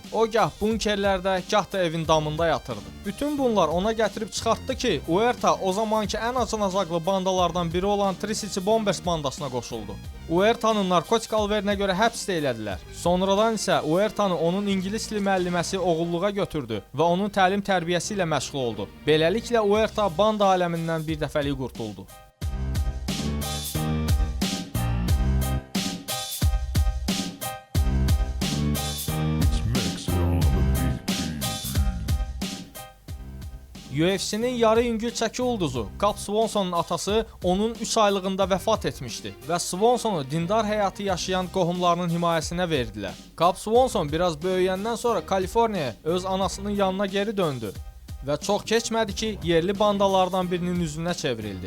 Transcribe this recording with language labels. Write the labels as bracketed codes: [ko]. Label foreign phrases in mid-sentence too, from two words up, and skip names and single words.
[az] O gah bunkerlərdə, gah da evin damında yatırdı. Bütün bunlar ona gətirib çıxartdı ki, Huerta o zamanki ən acınacaqlı bandalardan biri olan Tri-City Bombers bandasına qoşuldu. Huerta'nın narkotik alverinə görə həbsdə elədilər. Sonradan isə Huerta'nı onun ingilis dili müəlliməsi oğulluğa götürdü və onun təlim tərbiyəsi ilə məşğul oldu. Beləliklə Huerta banda aləmindən bir dəfəlik qurtuldu. [en] It's Maxwell on the beat. [az] UFC-nin yarı yüngül çəki ulduzu Cub Swonson'un atası onun 3 aylığında vəfat etmişdi və Swonsonu dindar həyatı yaşayan qohumlarının himayəsinə verdilər. Cub Swanson biraz böyüyəndən sonra Kaliforniyaya öz anasının yanına geri döndü və çox keçmədi ki, yerli bandalardan birinin üzünə çevrildi.